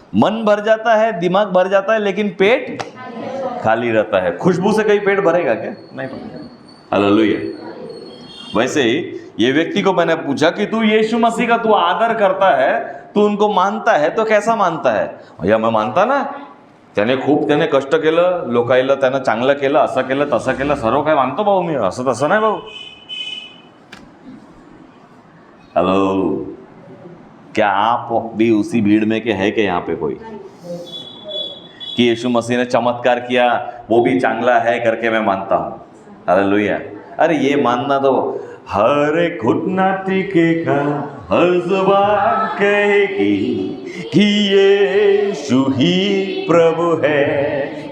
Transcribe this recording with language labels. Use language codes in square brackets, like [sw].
[hi] मन भर जाता है, दिमाग भर जाता है, लेकिन पेट खाली रहता है। खुशबू से कहीं पेट भरेगा क्या? नहीं भरेगा। हालेलुया। वैसे ही ये व्यक्ति को मैंने पूछा कि तू यीशु मसीह का तू आदर करता है, तू उनको मानता है, तो कैसा मानता है? भैया मैं मानता ना, [mr] त्याने कष्ट केलं, लोकायला त्यानं चांगलं केलं, असं केलं तसं केलं, सर्व काय मानतो भाऊ मी, असं तसं नाही भाऊ। [hi] हेलो, क्या आप भी उसी भीड़ में के है कि यहाँ पे कोई कि यीशु मसीह ने चमत्कार किया वो भी चांगला है करके मैं मानता हूँ? हालेलुया। अरे ये मानना तो हर एक घुटना टिकेगा, हर जुबान कहेगी कि यीशु ही प्रभु है।